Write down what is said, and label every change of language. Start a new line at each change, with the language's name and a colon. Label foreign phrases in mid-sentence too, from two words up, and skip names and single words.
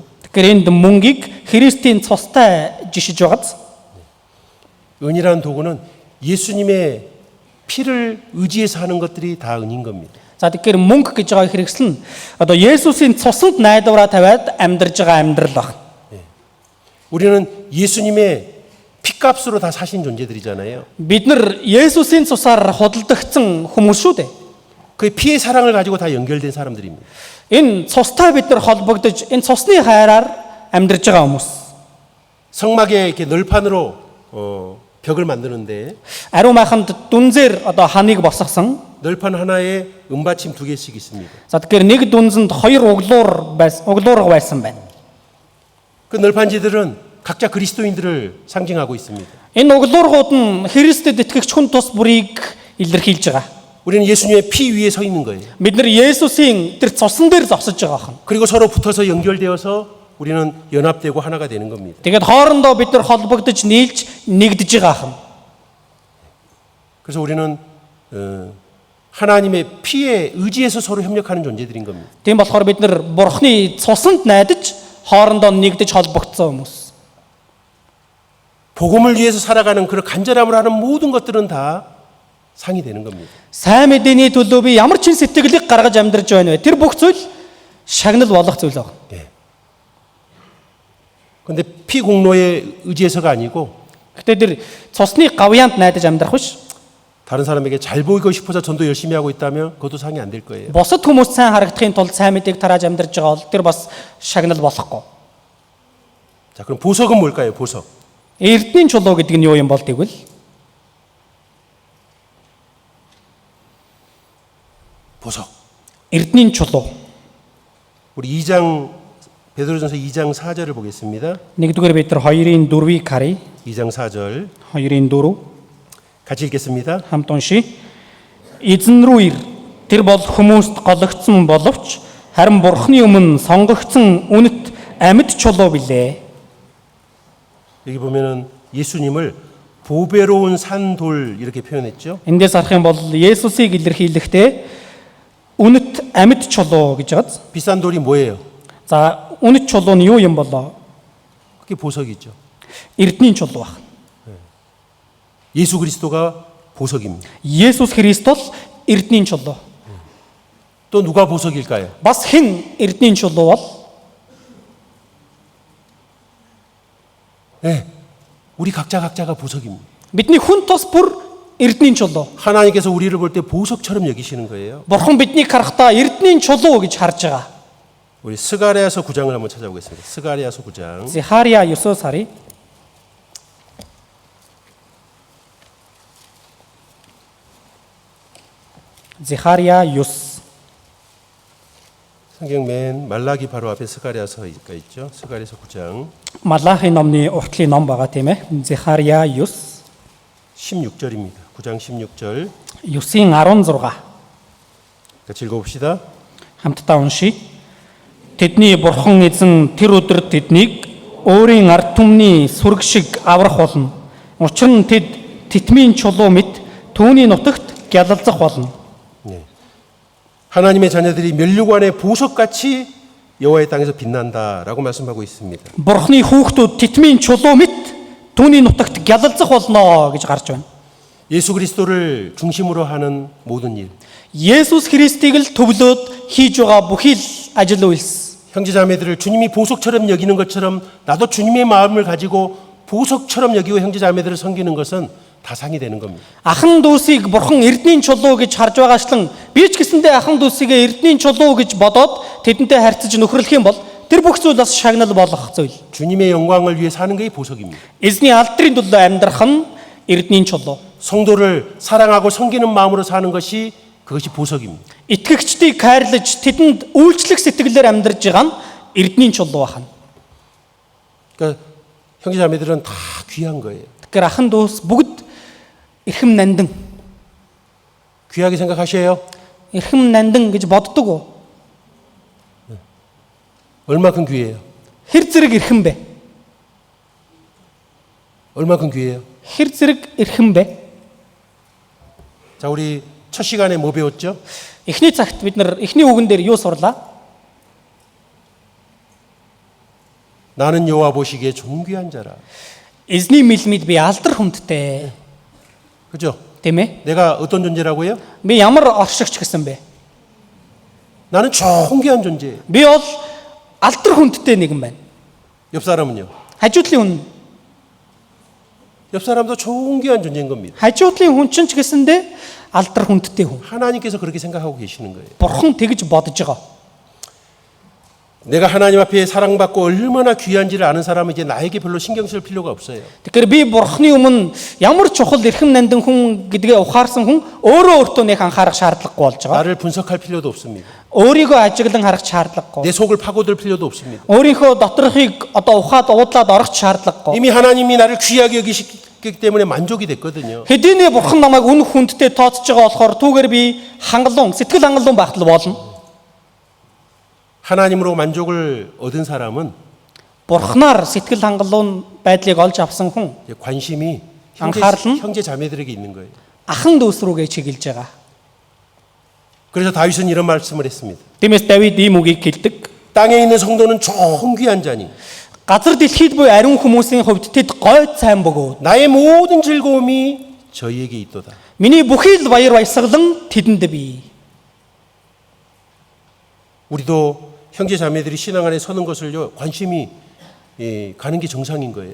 Mongolian: Тэгэхээр энд мөнгийг Христийн цустай жишиж байгааз.
Korean: 은이라는 도구는 예수님의 피를 의지해서 하는 것들이 다 은인 겁니다.
Mongolian: За тэгэхээр мөнгө гэж байгаа хэрэгсэл нь одоо Есүсийн цуснд найдвараа тавиад амьдарж байгаа амьдрал байна.
Korean: 우리는 예수님의 피값으로 다 사신 존재들이잖아요.
Mongolian: Бид нар Есүсийн цусаар худалдагдсан хүмүүс шүү дээ.
Korean: 그 피의 사랑을 가지고 다 연결된 사람들입니다.
Mongolian: Энэ цустай бид нар холбогдож энэ цусны хайраар амьдарж байгаа хүмүүс.
Korean: 성막에 이렇게 널판으로 벽을 만드는데
Mongolian: Ариун майханд дүнзээр одоо ханыг босгосон.
Korean: 널판 하나에 은받침 2개씩 있습니다.
Mongolian: За тэгэхээр нэг дүнзэнд хоёр углуурга байсан байна.
Korean: 그 널판지들은 각자 그리스도인들을 상징하고 있습니다.
Mongolian: Энэ углуургууд нь Христэд итгэгч хүн тус бүрийг илэрхийлж байгаа.
Korean: 우리는 예수님의 피 위에 서 있는 거예요.
Mongolian: Бид нар Есүсийн тэр цусан дээр зогсож байгаа хэн.
Korean: 그리고 서로 붙어서 연결되어서 우리는 연합되고 하나가 되는 겁니다.
Mongolian: Тэгээд хоорондоо бид нар холбогдож нийлж нэгдэж байгаа хэн.
Korean: 그래서 우리는 하나님의 피에 의지해서 서로 협력하는 존재들인 겁니다.
Mongolian: Тийм болохоор бид нар Бурхны цусанд найдаж хоорондоо нэгдэж холбогдсон хүмүүс.
Korean: 복음을 위해서 살아가는 그런 간절함을 하는 모든 것들은 다 상이 되는 겁니다.
Mongolian: Сайн мэдээний төлөө би ямар ч сэтгэлийг гаргаж амьдарч байна вэ? Тэр бүх зүйл шагнал болох зүйл байна.
Korean: 근데 피 공로에 의지해서가 아니고
Mongolian: Гэтэ тэр цусны гавьяанд найдаж амьдрах биш.
Korean: 다른 사람에게 잘 보이고 싶어서 전도 열심히 하고 있다면 그것도 상이 안 될 거예요.
Mongolian: Бусад хүмүүс сайн харагдахын тулд сайн мэдээг тарааж амьдарч байгаа бол тэр бас шагнал болохгүй.
Korean: 자, 그럼 보석은 뭘까요? 보석.
Mongolian: Эрдэнийн чулуу гэдэг нь юу юм бол тэгвэл
Korean: 보석.
Mongolian: Эрдэнийн чулуу.
Korean: 우리 2장 베드로전서 2장 4절을 보겠습니다.
Mongolian: 1-р Петр 2-ийн 4-ийг харъя.
Korean: 2장 4절
Mongolian: 2-ийн 4
Korean: 같이 읽겠습니다.
Mongolian: хамт уншия. Эзэн рүү ир. Тэр бол хүмүүст гологдсон боловч харин Бурхны өмнө сонгогдсон үнэт амьд чулуу билээ.
Korean: 여기 보면은 예수님을 보배로운 산돌 이렇게 표현했죠.
Mongolian: Эндээс харах юм бол Есүсийг илэрхийлэхдээ үнэт амьд чулуу гэж байгаа.
Korean: 비싼 돌이 뭐예요?
Mongolian: За үнэт чулуу нь юу юм болоо?
Korean: 그게 보석이죠.
Mongolian: Эрдэнийн чулуу байна.
Korean: 예수 그리스도가 보석입니다.
Mongolian: Есүс Христос эрдэнийн чулуу.
Korean: 또 누가 보석일까요?
Mongolian: Бас хэн эрдэнийн чулуу бол?
Korean: 네, 우리 각자가 보석입니다.
Mongolian: Бидний хүн тус бүр эрдэнийн чулуу.
Korean: 하나님께서 우리를 볼 때 보석처럼 여기시는 거예요.
Mongolian: Бурхан биднийг харахтаа эрдэнийн чулуу гэж харж байгаа.
Korean: 우리 스가랴서 9장을 한번 찾아보겠습니다. 스가랴서 9장.
Mongolian: Захария 9-өөс харъя. Захария 9.
Korean: 성경 맨 말라기 바로 앞에 스가랴서가 있죠. 스가랴서 9장
Mongolian: Малахи номны уртлын ном байгаа тийм ээ. Захария 9
Korean: 16절입니다. 9장 16절.
Mongolian: 9-ийн 16.
Korean: 같이 읽어봅시다.
Mongolian: Хамтдаа уншия. Тэдний бурхан эзэн тэр өдөр тэднийг өөрийн ард түмний сүрэг шиг аврах болно. Учир нь тэд титмийн чулуу мэт түүний нутагт гялалзах болно.
Korean: 네. 하나님의 자녀들이 면류관의 보석같이 여호와의 땅에서 빛난다라고 말씀하고 있습니다.
Mongolian: Бурхны хүүхдүүд титмийн чулуу мэт түүний нутагт гялалзах болно гэж гарч байна.
Korean: 예수 그리스도를 중심으로 하는 모든 일.
Mongolian: Есүс Христийг л төвлөөд хийж байгаа бүхий л ажил үйлс.
Korean: 형제자매들을 주님이 보석처럼 여기는 것처럼 나도 주님의 마음을 가지고 보석처럼 여기고 형제자매들을 섬기는 것은 다상이 되는 겁니다.
Mongolian: Ахан дүүсийг бурхан эрдэнийн чулуу гэж харж байгаачлан би ч гэсэндээ ахан дүүсийг эрдэнийн чулуу гэж бодоод тэдэнтэй харьцаж нөхөрлөх юм бол тэр бүх зүйл бас шагнал болох зүйл.
Korean: 주님의 영광을 위해 사는 게 보석입니다.
Mongolian: Эзний алдрын төлөө амьдрах нь эрдэнийн чулуу.
Korean: 성도를 사랑하고 섬기는 마음으로 사는 것이 그것이 보석입니다.
Mongolian: Итгэгчдийг хайрлаж тэдэнд үйлчлэх сэтгэлээр амьдарж байгаа нь эрдэнийн чулуу байна.
Korean: 그러니까 형제자매들은 다 귀한 거예요.
Mongolian: Тэгэхээр ахан дүүс бүгд эрхэм нандин.
Korean: 귀하게 생각하셔요.
Mongolian: Эрхэм нандин гэж боддог уу?
Korean: 얼마큼 귀해요?
Mongolian: Хэр зэрэг эрхэм бэ?
Korean: 얼마큼 귀해요?
Mongolian: Хэр зэрэг эрхэм бэ?
Korean: 자, 우리 첫 시간에 뭐 배웠죠?
Mongolian: Эхний цагт бид нар эхний үгэн дээр юу сурлаа?
Korean: 나는 여호와 보시기에 존귀한 자라.
Mongolian: Эзний мэлмид би алдар хүндтэй.
Korean: 그죠?
Mongolian: Тийм ээ?
Korean: 내가 어떤 존재라고요?
Mongolian: Би ямар оршигч гэсэн бэ?
Korean: 나는 존귀한 존재예요.
Mongolian: Би бол алдар хүндтэй нэгэн байна.
Korean: 옆 사람은요?
Mongolian: Хажуудлын хүн.
Korean: 옆 사람도 존귀한 존재인 겁니다.
Mongolian: Хажуудлын хүн ч гэсэндээ алдар хүндтэй хүн.
Korean: 하나님께서 그렇게 생각하고 계시는 거예요.
Mongolian: Бурхан тэгж бодож байгаа.
Korean: 내가 하나님 앞에 사랑받고 얼마나 귀한지를 아는 사람은 이제 나에게 별로 신경 쓸 필요가 없어요.
Mongolian: Тэгэхээр би Бурханы өмнө ямар чухал эрхэм нандин хүн гэдгээ ухаарсан хүн өөрөө өөртөө нэг анхаарах шаардлагагүй болж байгаа.
Korean: 나를 분석할 필요도 없습니다.
Mongolian: Өөрийгөө ажиглан харах шаардлагагүй.
Korean: 내 속을 파고들 필요도 없습니다.
Mongolian: Өөрийнхөө доторхыг одоо ухаад уудлаад орох шаардлагагүй.
Korean: 이미 하나님이 나를 귀하게 여기시기 때문에 만족이 됐거든요.
Mongolian: Хэдийнэ Бурхан намайг үнэх хүндтэй тооцож байгаа болохоор түүгээр би хангалуун, сэтгэл хангалуун багтал болно.
Korean: 하나님으로 만족을 얻은 사람은
Mongolian: Бурханаар сэтгэл хангалуун байдлыг олж авсан хүн
Korean: 이제 관심이
Mongolian: 안카르는?
Korean: 형제 자매들에게 있는 거예요.
Mongolian: ахан дүүс рүүгээ чиглэж байгаа.
Korean: 그래서 다윗은 이런 말씀을 했습니다.
Mongolian: Тиймээс Давид ийм үгийг хэлдэг.
Korean: 땅에 있는 성도는 존귀한 자니
Mongolian: Газар дэлхийд буй ариун хүмүүсийн хувьд тэд гойд сайн бөгөөд
Korean: 나의 모든 즐거움이 저희에게 있도다.
Mongolian: миний бүхий л баяр баясгалан тэдэнд бий.
Korean: 우리도 형제 자매들이 신앙 안에 서는 것을요 관심이 가는 게 정상인 거예요.